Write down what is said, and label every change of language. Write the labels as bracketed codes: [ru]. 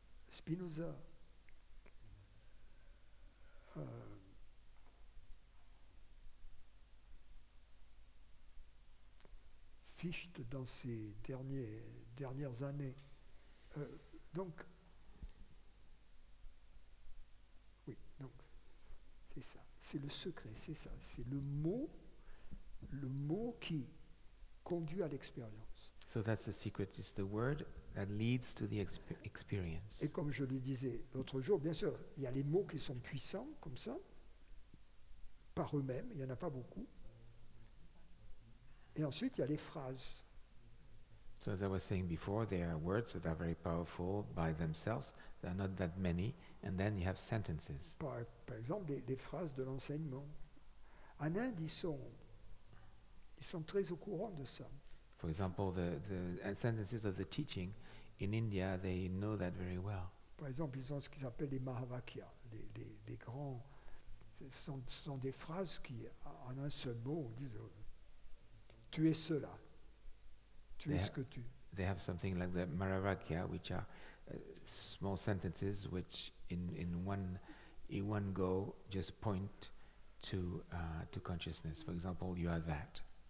[fr] Spinoza, Fichte dans ses dernières années. Donc, oui, donc, c'est ça. C'est le secret, c'est ça. C'est le mot qui conduit à l'expérience. [en] So that's the secret. It's the word that leads to the experience. [fr] Et comme je le disais l'autre jour, bien sûr, il y a les mots qui sont puissants, comme ça, par eux-mêmes, il n'y en a pas beaucoup. Et ensuite, il y a les phrases. [en] So as I was saying before, there are words that are very powerful by themselves. There are not that many. And then you have sentences. [fr] Par exemple, les phrases de l'enseignement. En Inde, ils sont très au courant de ça. [en] For example, the sentences of the teaching in India, they know that very well. [fr] Par exemple, ils ont ce qu'ils appellent les Mahavakyas, les grands. Ce sont des phrases qui, en un seul mot, disent tu es cela, tu es ce que tu. [en] They have something like the Mahavakya, which are small sentences which in one go just point to consciousness. For example, you are that.